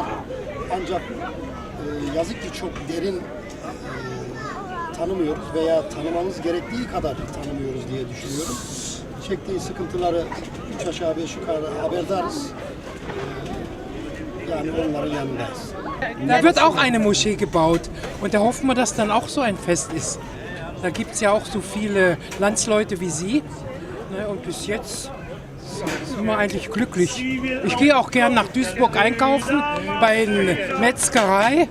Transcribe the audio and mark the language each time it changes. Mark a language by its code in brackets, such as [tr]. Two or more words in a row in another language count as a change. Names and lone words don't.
[tr] Ancak yazık ki çok derin tanımıyoruz veya tanımamız gerektiği kadar tanımıyoruz diye düşünüyorum. Çektiği sıkıntıları 3 aşağı 5 yukarı haberdarız. Yani onların yanındayız. [de] Da wird auch eine Moschee gebaut und da hoffen wir, dass dann auch so ein Fest ist. Da gibt es ja auch so viele Landsleute wie Sie. Ne, und bis jetzt sind wir eigentlich glücklich. Ich gehe auch gern nach Duisburg einkaufen bei einer Metzgerei.